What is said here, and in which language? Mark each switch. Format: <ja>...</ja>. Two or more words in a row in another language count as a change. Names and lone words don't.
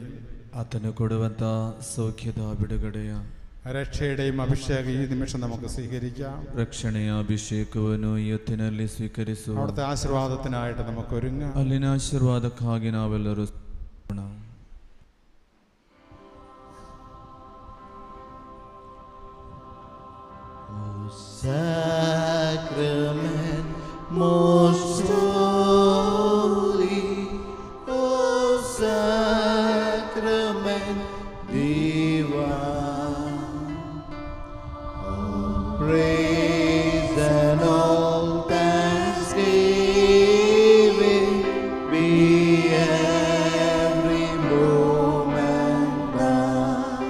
<kn>ಆತನು ಕೊಡುವಂಥ ಸೌಖ್ಯದ ಬಿಡುಗಡೆಯ</kn> <ml>രക്ഷയുടെയും അഭിഷേകം ഈ നിമിഷം നമുക്ക് സ്വീകരിക്കാം.</ml> <kn>ರಕ್ಷಣೆಯ ಅಭಿಷೇಕವನ್ನು ಇವತ್ತಿನಲ್ಲಿ ಸ್ವೀಕರಿಸುವ</kn> <ml>അവിടുത്തെ ആശീർവാദത്തിനായിട്ട് നമുക്ക് ഒരുങ്ങാം.</ml> <kn>ಅಲ್ಲಿನ ಆಶೀರ್ವಾದಕ್ಕಾಗಿ ನಾವೆಲ್ಲರೂ</kn> <en>Sacrament most holy, O sacrament divine, all praise and all thanksgiving be every moment thine.</en>